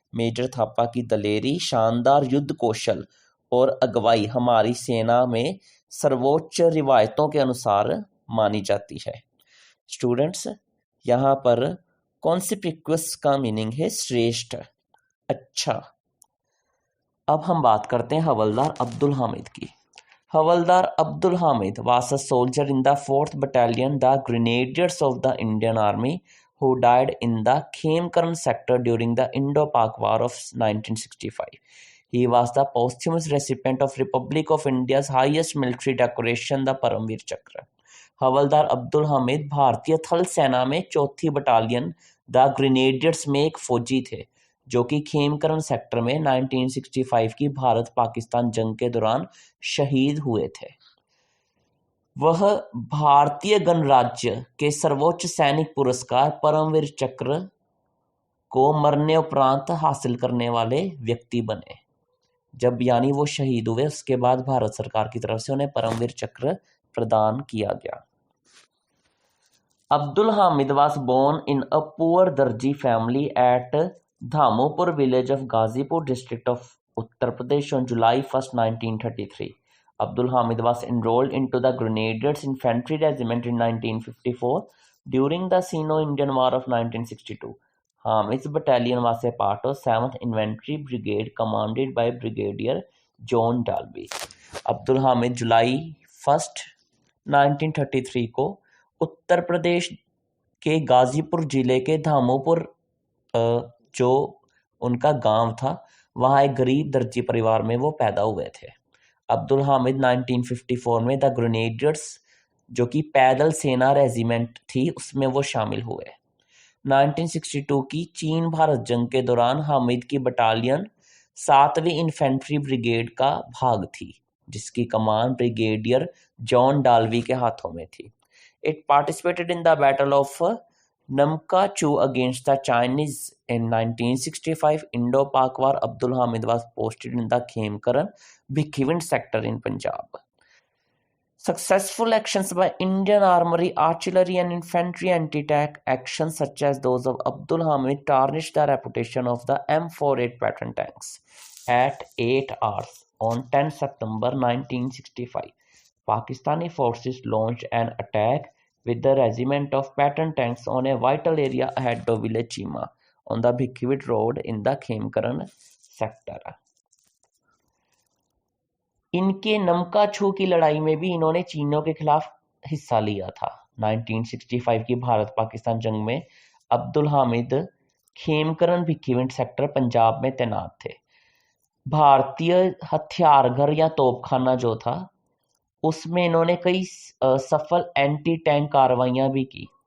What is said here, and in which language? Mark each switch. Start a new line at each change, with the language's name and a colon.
Hindi: Major Thapa की दलेरी, शानदार युद्ध कौशल और अगुवाई हमारी सेना में सर्वोच्च रिवायतों के अनुसार मानी जाती है। स्टूडेंट्स, यहाँ पर कॉन्स्पिक्यूअस का मीनिंग है श्रेष्ठ, अच्छा। अब हम बात करते हैं हवलदार अब्दुल हामिद की।
English: हवलदार Abdul Hamid was a soldier in the 4th Battalion, the Grenadiers of the Indian Army, who died in the Khemkaran sector during the Indo-Pak War of 1965. He was the posthumous recipient of Republic of India's highest military decoration, the Paramveer Chakra.
Hindi: हवलदार अब्दुल हामिद भारतीय थल सेना में 4थी battalion the grenadiers में एक फौजी थे, जो कि खेमकरण सेक्टर में 1965 की भारत पाकिस्तान जंग के दौरान शहीद हुए थे। वह भारतीय गणराज्य के सर्वोच्च सैनिक पुरस्कार परमवीर चक्र को मरने उपरांत हासिल करने वाले व्यक्ति बने। जब यानी वो शहीद हुए, उसके बाद भारत सरकार की तरफ से उन्हें परमवीर चक्र प्रदान किया गया।
English: Abdul Hamid was born in a poor Darji family at Dhamopur village of Ghazipur district of Uttar Pradesh on July 1st, 1933. Abdul Hamid was enrolled into the Grenadiers Infantry Regiment in 1954 during the Sino-Indian War of 1962. Hamid's battalion was a part of 7th Infantry Brigade commanded by Brigadier John Dalby.
Hindi: Abdul Hamid जुलाई 1, 1933 को उत्तर प्रदेश के गाजीपुर जिले के धामोपुर जो उनका गांव था, वहाँ एक गरीब दर्जी परिवार में वो पैदा हुए थे। अब्दुल हामिद 1954 में द ग्रेनेडियर्स जो कि पैदल सेना रेजिमेंट थी उसमें वो शामिल हुए। 1962 की चीन भारत जंग के दौरान हामिद की बटालियन 7वीं इन्फेंट्री ब्रिगेड का भाग थी, जिसकी कमान ब्रिगेडियर जॉन डालवी के हाथों में थी।
English: It participated in the battle of Namkachu against the Chinese in 1965. Indo-Pak War. Abdul Hamid was posted in the Khemkaran, Bhikkhivind sector in Punjab. Successful actions by Indian armory, artillery and infantry anti-tank actions such as those of Abdul Hamid tarnished the reputation of the M48 pattern tanks. At 8 hours on 10 September 1965, Pakistani forces launched an attack with the regiment of pattern tanks on a vital area ahead of village Chima on the Bhikkhivind road in the Khemkaran sector.
Hindi: इनके नमकाछू की लड़ाई में भी इन्होंने चीनियों के खिलाफ हिस्सा लिया था। 1965 की भारत पाकिस्तान जंग में अब्दुल हामिद खेमकरन भिक्खीविंड सेक्टर पंजाब में तैनात थे। भारतीय हथियारघर या तोपखाना जो था उसमें इन्होंने कई सफल एंटी टैंक कार्रवाइयां भी की।